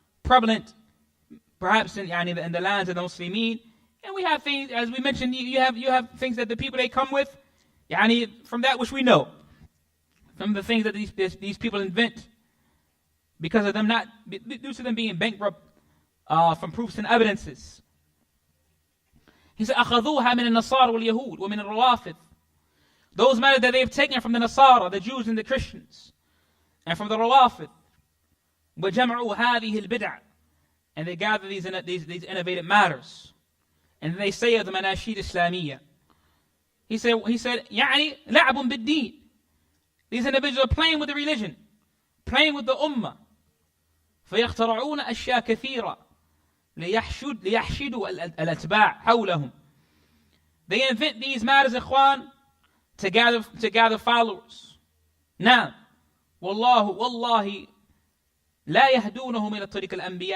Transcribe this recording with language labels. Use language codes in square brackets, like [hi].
[en] prevalent, perhaps in the lands of the Muslimin. And we have things, as we mentioned, you have things that the people they come with, from that which we know, from the things that these people invent, because of them due to them being bankrupt from proofs and evidences. He said, [ar] أخذوها من النصارى واليهود ومن الروافض. [en] Those matters that they've taken from the Nasara, the Jews and the Christians, and from the Rawafid. [ar] وَجَمْعُوا هَذِهِ الْبِدْعَ. [en] And they gather these innovative matters. And they say of the Manashid Islamiyya. He said, [ar] يعني لعب بالدين. [en] These individuals are playing with the religion, playing with the Ummah. [ar] فيخترعون أشياء كثيرة ليحشدوا الأتباع حولهم. [en] They invent these matters, ikhwan, to gather followers. Now, [ar] والله لا يهدونهم إلى طريق الأنبياء.